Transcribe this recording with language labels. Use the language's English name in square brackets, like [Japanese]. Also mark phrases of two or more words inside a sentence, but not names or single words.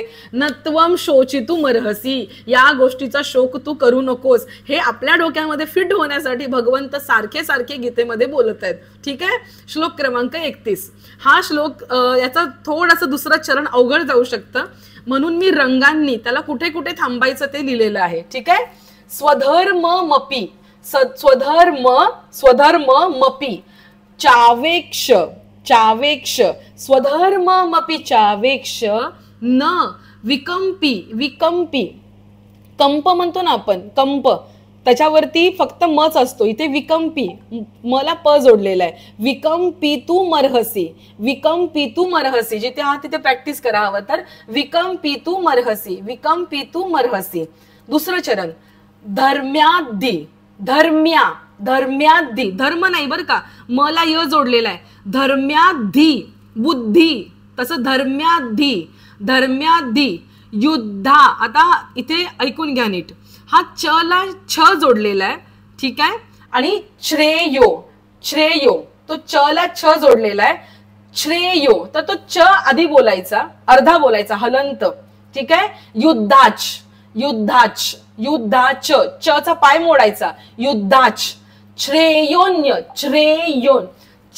[Sanskrit] नत्वम शोचितुमर्हसी, [Marathi] या गोष्टीचा शोक तू करू नकोस. हे आपल्या डोक्यामध्ये फिट होण्यासाठी भगवंत सारखे सारखे गीतेमध्ये बोलत आहेत. ठीक आहे. श्लोक क्रमांक 31. हा श्लोक याचा थोडंसं दुसरं चरण अवघड जाऊ शकतं, म्हणून मी रंगांनी त्याला कुठे कुठे थांबायचं ते लिहिलेलं आहे. ठीक आहे. [Sanskrit] स्वधर्म मपी, स्वधर्म मपी चावेक्ष, चावेक्ष स्वधर्ममपि चावेक्ष न विकंपी, विकंपी [Marathi] कंप म्हणतो ना आपण, कंप त्याच्यावरती फक्त मच असतो, इथे विकंपी मला प जोडलेला आहे. [Sanskrit] विकंपी तू मरहसी, विकंपी तू मरहसी, [Marathi] जिथे हा तिथे प्रॅक्टिस करा हवं तर. [Sanskrit] विकंपी तू मरहसी, विकंपी तू मरहसी. [Marathi] दुसरं चरण [Sanskrit] धर्म्यादी, धर्म्या, धर्म्यादी, [Marathi] धर्म नाही बरं का, मला य जोडलेला आहे. [Sanskrit] धर्म्याधी बुद्धी, तसं धर्म्याधी, धर्म्याधी युद्धा. [Marathi] आता इथे ऐकून घ्या नीट, हा च ला छ जोडलेला आहे. ठीक आहे. आणि [Sanskrit] श्रेयो, श्रेयो [Marathi] तो च ला छ जोडलेला आहे. श्रेयो तर तो च आधी बोलायचा, अर्धा बोलायचा, हलंत. ठीक आहे. [Sanskrit] युद्धाच, युद्धाच, युद्धाच, [Marathi] च चा पाय मोडायचा, युद्धाच. [Sanskrit] श्रेयोन्य, श्रेयोन छ.